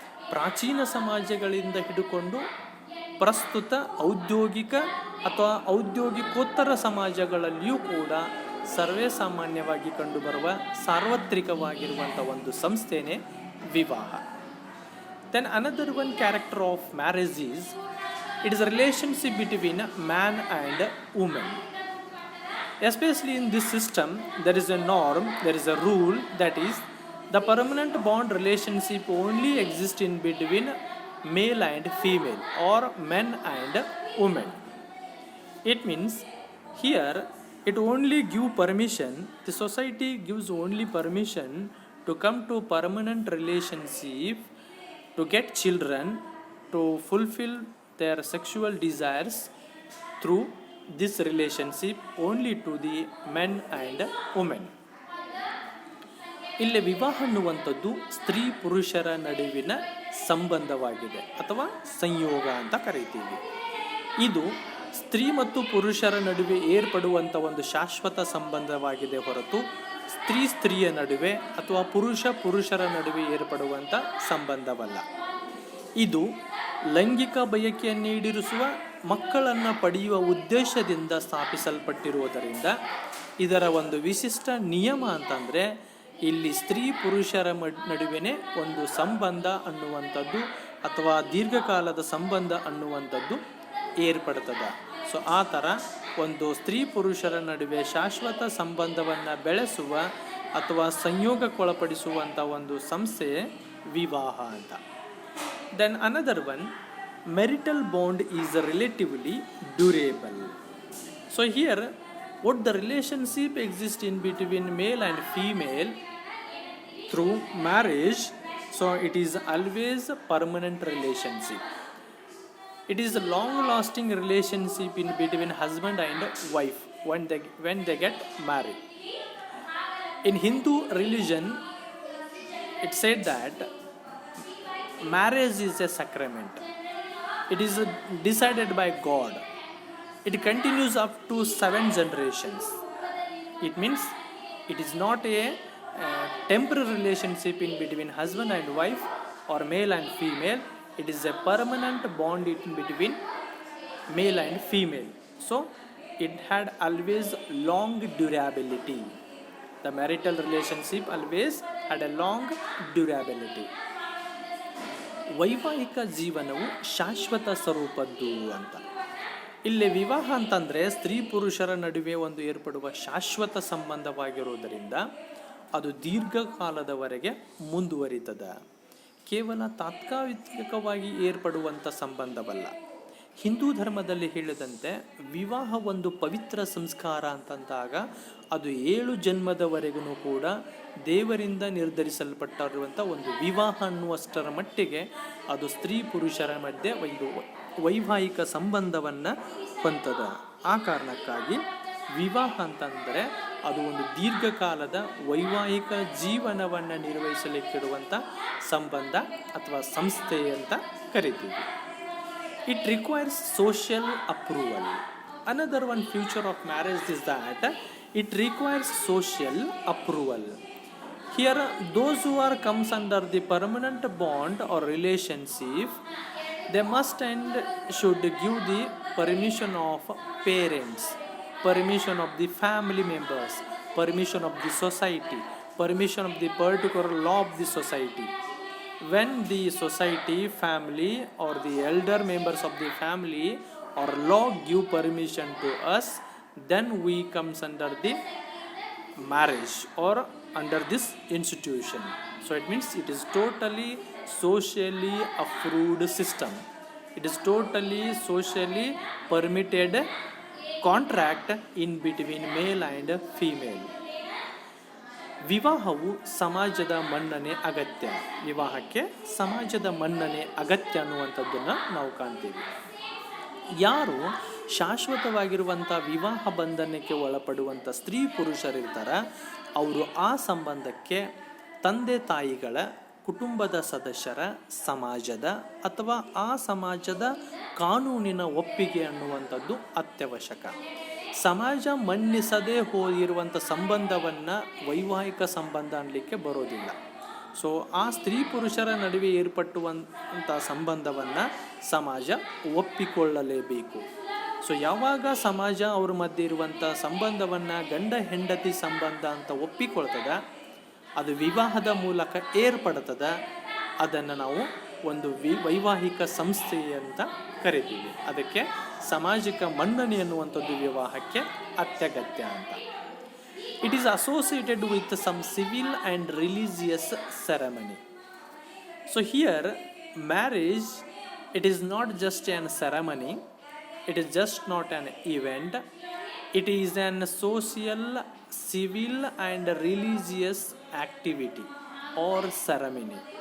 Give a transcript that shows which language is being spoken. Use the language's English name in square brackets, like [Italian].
[Kannada] ಪ್ರಾಚೀನ ಸಮಾಜಗಳಿಂದ ಹಿಡ್ಕೊಂಡು ಪ್ರಸ್ತುತ ಔದ್ಯೋಗಿಕ ಅಥವಾ ಔದ್ಯೋಗಿಕೋತ್ತರ ಸಮಾಜಗಳಲ್ಲಿಯೂ ಕೂಡ ಸರ್ವೇ ಸಾಮಾನ್ಯವಾಗಿ ಕಂಡುಬರುವ ಸಾರ್ವತ್ರಿಕವಾಗಿರುವಂಥ ಒಂದು ಸಂಸ್ಥೆನೇ ವಿವಾಹ. [English] Then another one character of marriage is it is a relationship between man and women. Especially in this system, there is a norm, there is a rule, that is the permanent bond relationship only exists in between male and female or men and women. It means here it only give permission, the society gives only permission to come to permanent relationship, to get children, to fulfill their sexual desires through this relationship only to the men and women. [Kannada] ಇಲ್ಲಿ ವಿವಾಹ ಅನ್ನುವಂಥದ್ದು ಸ್ತ್ರೀ ಪುರುಷರ ನಡುವಿನ ಸಂಬಂಧವಾಗಿದೆ ಅಥವಾ ಸಂಯೋಗ ಅಂತ ಕರೀತೀವಿ. ಇದು ಸ್ತ್ರೀ ಮತ್ತು ಪುರುಷರ ನಡುವೆ ಏರ್ಪಡುವಂಥ ಒಂದು ಶಾಶ್ವತ ಸಂಬಂಧವಾಗಿದೆ ಹೊರತು ಸ್ತ್ರೀಯ ನಡುವೆ ಅಥವಾ ಪುರುಷರ ನಡುವೆ ಏರ್ಪಡುವಂಥ ಸಂಬಂಧವಲ್ಲ. ಇದು ಲೈಂಗಿಕ ಬಯಕೆಯನ್ನು ಈಡೇರಿಸುವ ಮಕ್ಕಳನ್ನು ಪಡೆಯುವ ಉದ್ದೇಶದಿಂದ ಸ್ಥಾಪಿಸಲ್ಪಟ್ಟಿರುವುದರಿಂದ ಇದರ ಒಂದು ವಿಶಿಷ್ಟ ನಿಯಮ ಅಂತಂದರೆ ಇಲ್ಲಿ ಸ್ತ್ರೀ ಪುರುಷರ ನಡುವೆ ಒಂದು ಸಂಬಂಧ ಅನ್ನುವಂಥದ್ದು ಅಥವಾ ದೀರ್ಘಕಾಲದ ಸಂಬಂಧ ಅನ್ನುವಂಥದ್ದು ಏರ್ಪಡ್ತದೆ. ಸೊ ಆ ಥರ ಒಂದು ಸ್ತ್ರೀ ಪುರುಷರ ನಡುವೆ ಶಾಶ್ವತ ಸಂಬಂಧವನ್ನು ಬೆಳೆಸುವ ಅಥವಾ ಸಂಯೋಗಕ್ಕೊಳಪಡಿಸುವಂಥ ಒಂದು ಸಂಸ್ಥೆ ವಿವಾಹ ಅಂತ. [English] Then another one, marital bond is relatively durable. So here what the relationship exists in between male and female through marriage, so it is always a permanent relationship. It is a long lasting relationship in between husband and wife when they get married. In Hindu religion it said that marriage is a sacrament. It is decided by God. It continues up to 7 generations. It means it is not a temporary relationship in between husband and wife or male and female. It is a permanent bond in between male and female. So it had always long durability. The marital relationship always had a long durability. [Kannada] ವೈವಾಹಿಕ ಜೀವನವು ಶಾಶ್ವತ ಸ್ವರೂಪದ್ದು ಅಂತ. ಇಲ್ಲಿ ವಿವಾಹ ಅಂತಂದರೆ ಸ್ತ್ರೀ ಪುರುಷರ ನಡುವೆ ಒಂದು ಏರ್ಪಡುವ ಶಾಶ್ವತ ಸಂಬಂಧವಾಗಿರುವುದರಿಂದ ಅದು ದೀರ್ಘಕಾಲದವರೆಗೆ ಮುಂದುವರಿತದೆ. ಕೇವಲ ತಾತ್ಕಾಲಿಕವಾಗಿ ಏರ್ಪಡುವಂಥ ಸಂಬಂಧವಲ್ಲ. ಹಿಂದೂ ಧರ್ಮದಲ್ಲಿ ಹೇಳಿದಂತೆ ವಿವಾಹ ಒಂದು ಪವಿತ್ರ ಸಂಸ್ಕಾರ ಅಂತಂದಾಗ ಅದು 7 ಜನ್ಮದವರೆಗೂ ಕೂಡ ದೇವರಿಂದ ನಿರ್ಧರಿಸಲ್ಪಟ್ಟಿರುವಂಥ ಒಂದು ವಿವಾಹ ಅನ್ನುವಷ್ಟರ ಮಟ್ಟಿಗೆ ಅದು ಸ್ತ್ರೀ ಪುರುಷರ ಮಧ್ಯೆ ಒಂದು ವೈವಾಹಿಕ ಸಂಬಂಧವನ್ನು ಹೊಂದದ. ಆ ಕಾರಣಕ್ಕಾಗಿ ವಿವಾಹ ಅಂತಂದರೆ ಅದು ಒಂದು ದೀರ್ಘಕಾಲದ ವೈವಾಹಿಕ ಜೀವನವನ್ನು ನಿರ್ವಹಿಸಲಿಕ್ಕಿರುವಂಥ ಸಂಬಂಧ ಅಥವಾ ಸಂಸ್ಥೆ ಅಂತ ಕರಿತೀವಿ. [English] It requires social approval. Another one feature of marriage is that it requires social approval. Here, those who comes under the permanent bond or relationship, they must and should give the permission of parents, permission of the family members, permission of the society, permission of the particular law of the society. When the society, family or the elder members of the family or law give permission to us, then we comes under the marriage or under this institution. So it means it is totally socially approved system. It is totally socially permitted contract in between male and female. [Kannada] ವಿವಾಹವು ಸಮಾಜದ ಮನ್ನಣೆ ಅಗತ್ಯ. ವಿವಾಹಕ್ಕೆ ಸಮಾಜದ ಮನ್ನಣೆ ಅಗತ್ಯ ಅನ್ನುವಂಥದ್ದನ್ನು ನಾವು ಕಾಣ್ತೀವಿ. ಯಾರು ಶಾಶ್ವತವಾಗಿರುವಂಥ ವಿವಾಹ ಬಂಧನಕ್ಕೆ ಒಳಪಡುವಂಥ ಸ್ತ್ರೀ ಪುರುಷರಿರ್ತಾರೆ ಅವರು ಆ ಸಂಬಂಧಕ್ಕೆ ತಂದೆ ತಾಯಿಗಳ, ಕುಟುಂಬದ ಸದಸ್ಯರ, ಸಮಾಜದ ಅಥವಾ ಆ ಸಮಾಜದ ಕಾನೂನಿನ ಒಪ್ಪಿಗೆ ಅನ್ನುವಂಥದ್ದು ಅತ್ಯವಶ್ಯಕ. ಸಮಾಜ ಮನ್ನಿಸದೇ ಹೋಗಿರುವಂಥ ಸಂಬಂಧವನ್ನು ವೈವಾಹಿಕ ಸಂಬಂಧ ಅನ್ನಲಿಕ್ಕೆ ಬರೋದಿಲ್ಲ. ಸೊ ಆ ಸ್ತ್ರೀ ಪುರುಷರ ನಡುವೆ ಏರ್ಪಟ್ಟುವಂಥ ಸಂಬಂಧವನ್ನು ಸಮಾಜ ಒಪ್ಪಿಕೊಳ್ಳಲೇಬೇಕು. ಸೊ ಯಾವಾಗ ಸಮಾಜ ಅವ್ರ ಮಧ್ಯೆ ಇರುವಂಥ ಸಂಬಂಧವನ್ನು ಗಂಡ ಹೆಂಡತಿ ಸಂಬಂಧ ಅಂತ ಒಪ್ಪಿಕೊಳ್ತದೆ, ಅದು ವಿವಾಹದ ಮೂಲಕ ಏರ್ಪಡ್ತದೆ, ಅದನ್ನು ನಾವು ಒಂದು ವೈವಾಹಿಕ ಸಂಸ್ಥೆ ಅಂತ ಕರಿತೀವಿ. ಅದಕ್ಕೆ ಸಾಮಾಜಿಕ ಮನ್ನಣೆ ಅನ್ನುವಂಥದ್ದು ವಿವಾಹಕ್ಕೆ ಅತ್ಯಗತ್ಯ ಅಂತ. [English] It is associated with some civil and religious ceremony. So here marriage, it is not just an ceremony, it is just not an event, it is an social, civil and religious activity or ceremony.